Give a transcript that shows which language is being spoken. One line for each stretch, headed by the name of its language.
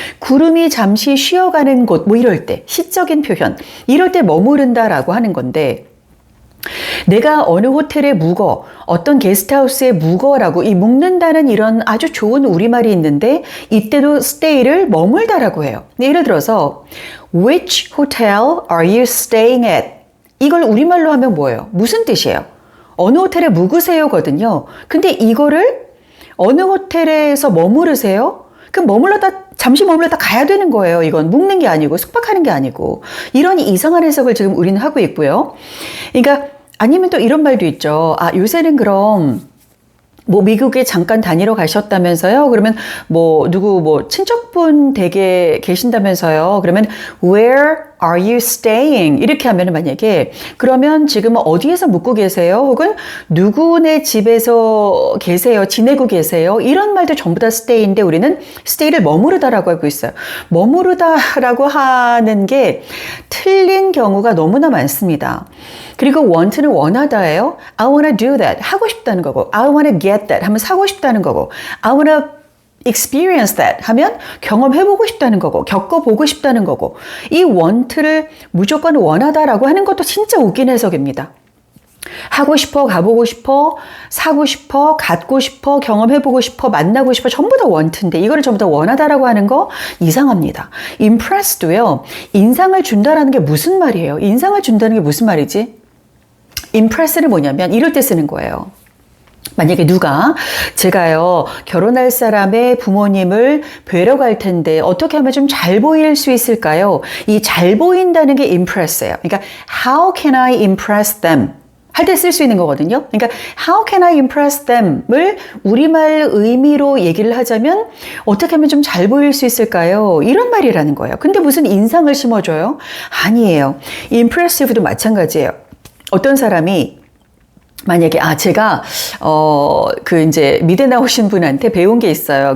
Korean: 구름이 잠시 쉬어가는 곳 이럴 때 시적인 표현 이럴 때 머무른다라고 하는 건데 내가 어느 호텔에 묵어 어떤 게스트하우스에 묵어라고 이 묵는다는 이런 아주 좋은 우리말이 있는데 이때도 stay를 머물다라고 해요. 예를 들어서
English: Which hotel are you staying at?
Korean: 이걸 우리말로 하면 뭐예요? 무슨 뜻이에요? 어느 호텔에 묵으세요거든요. 근데 이거를 어느 호텔에서 머무르세요? 그럼 잠시 머물렀다 가야 되는 거예요. 이건 묵는 게 아니고 숙박하는 게 아니고 이런 이상한 해석을 지금 우리는 하고 있고요. 그러니까 아니면 또 이런 말도 있죠. 요새는 그럼 미국에 잠깐 다니러 가셨다면서요? 그러면 누구 친척분 댁에 계신다면서요? 그러면
English: Where are you staying?
Korean: 이렇게 하면 만약에 그러면 지금 어디에서 묵고 계세요? 혹은 누구네 집에서 계세요? 지내고 계세요? 이런 말도 전부 다 stay인데 우리는 stay를 머무르다라고 하고 있어요. 머무르다라고 하는 게 틀린 경우가 너무나 많습니다. 그리고 want는 원하다예요.
English: I wanna do that.
Korean: 하고 싶다는 거고
English: I wanna get that
Korean: 하면 사고 싶다는 거고
English: I wanna experience that
Korean: 하면 경험해보고 싶다는 거고 겪어보고 싶다는 거고 이 want를 무조건 원하다라고 하는 것도 진짜 웃긴 해석입니다. 하고 싶어, 가보고 싶어, 사고 싶어, 갖고 싶어, 경험해보고 싶어, 만나고 싶어 전부 다 want인데 이거를 전부 다 원하다라고 하는 거 이상합니다. impressed도요. 인상을 준다라는 게 무슨 말이에요? 인상을 준다는 게 무슨 말이지? impress는 뭐냐면 이럴 때 쓰는 거예요. 만약에 제가요 결혼할 사람의 부모님을 뵈러 갈 텐데 어떻게 하면 좀 잘 보일 수 있을까요? 이 잘 보인다는 게 impress예요. 그러니까
English: how can I impress them?
Korean: 할 때 쓸 수 있는 거거든요. 그러니까
English: how can I impress them
Korean: 을 우리말 의미로 얘기를 하자면 어떻게 하면 좀 잘 보일 수 있을까요? 이런 말이라는 거예요. 근데 무슨 인상을 심어줘요? 아니에요. impressive도 마찬가지예요. 어떤 사람이 만약에 제가 이제 미대 나오신 분한테 배운 게 있어요.